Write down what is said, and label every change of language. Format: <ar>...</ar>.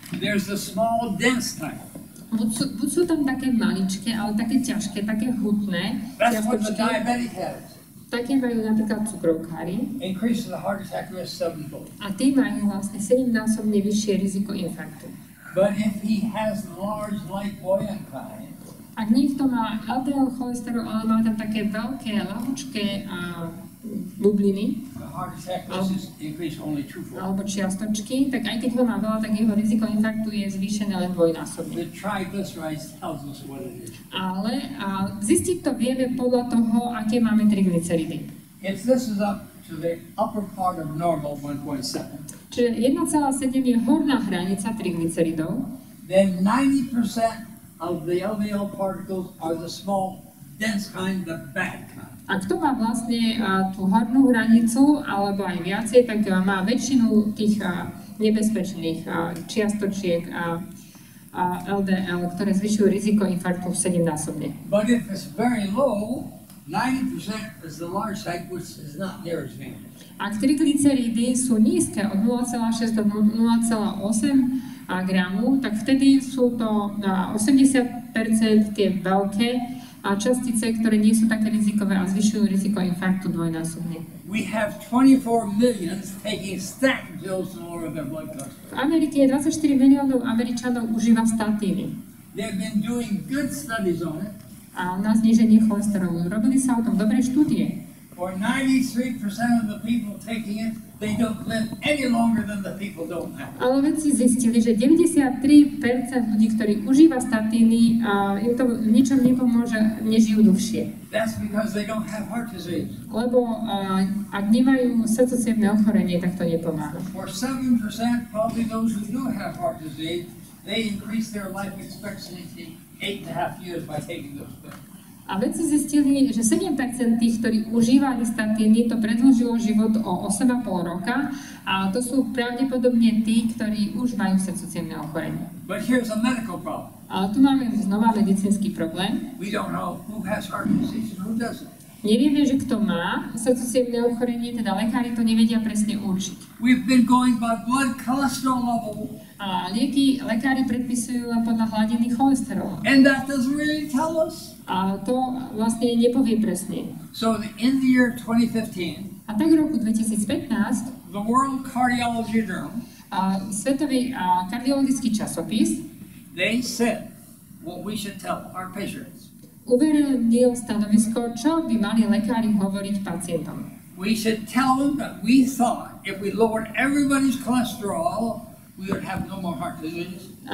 <en>There's the small dense type.</en> <sk>V buď sú tam také maličké, ale také ťažké, také hutné.</sk> <en>That's what the diabetic has.</en> <sk>Také majú napríklad cukrovkári.</sk> <en>Increases the heart attack risk 7-fold.</en> <sk>A tí majú vlastne 7-násobne vyššie riziko infarktu.</sk> <en>But if he has large, light, buoyant kind,</en> <sk>Ak niekto má LDL cholesterol, ale má tam také veľké, ľahučké bubliny,</sk> <en>the heart attack risk is increased only 2-fold.</en> <sk>alebo čiastočky, tak aj keď ho má veľa, tak jeho riziko infarktu je zvýšené len dvojnásobne.</sk> <en>The triglycerides tells us what it is.</en> <sk>Ale zistiť to vieme podľa toho, aké máme triglyceridy.</sk> <en>If this is up to the upper part of normal, 1.7,</en> <sk>Čiže 1,7 je horná hranica triglyceridov,</sk> <en>then 90% of the LDL particles are the small, dense kind, the bad kind.</en> <sk>a kto má vlastne tú hornú hranicu, alebo aj viacej, tak má väčšinu tých nebezpečných čiastočiek LDL, ktoré zvyšujú riziko infarktu 7-násobne.</sk> <en>But if it's very low, 90% is the large side, which is not near as dangerous.</en> <sk>Ak triglyceridy sú nízke od 0,6 do 0,8 gramu, tak vtedy sú to 80% tie veľké častice, ktoré nie sú také rizikové a zvyšujú riziko infarktu dvojnásobne.</sk> <en>We have 24 millions taking statin pills to lower their blood pressure.</en> <sk>V Amerike 24 miliónov Američanov užíva statíny</sk> <en>They've been doing good studies on it.</en> <sk>na zníženie cholesterolu. Robili sa o tom dobré štúdie.</sk> <en>For 93% of the people taking it, they don't live any longer than the people don't have.</en> <sk>Ale vedci zistili, že 93% ľudí, ktorí užíva statíny, im to v ničom nepomôže, nežijú dlhšie.</sk> <en>That's because they don't have heart disease.</en> <sk>Lebo ak nemajú srdcocievne ochorenie, tak to nepomáha.</sk> <en>For 7%, probably those who do have heart disease, they increase their life expectancy 8.5 years by taking those pills.</en> <sk>A vedci zistili, že 7% tých, ktorí užívali statíny, to predĺžilo život o 8,5 roka a to sú pravdepodobne tí, ktorí už majú srdcocievne ochorenie.</sk> <en>But here's a medical problem.</en> <sk>Ale tu máme znova medicínsky problém.</sk> <en>We don't know who has heart disease and who doesn't.</en> <sk>Nevieme, že kto má srdcocievne ochorenie, teda lekári to nevedia presne určiť.</sk> <en>We've been going by blood cholesterol level,</en> <sk>A lieky lekári predpisujú len podľa hladiny cholesterolu.</sk> <en>and that doesn't really tell us.</en> <sk>A to vlastne nepovie presne.</sk> <en>So in the year 2015,</en> <sk>A tak v roku 2015</sk> <en>the World Cardiology Journal,</en> <sk>Svetový kardiologický časopis</sk> <en>they said what we should tell our patients.</en> <sk>uverejnil stanovisko, čo by mali lekári hovoriť pacientom.</sk> <en>We should tell them that we thought if we lowered everybody's cholesterol, we would have no more heart disease.</en>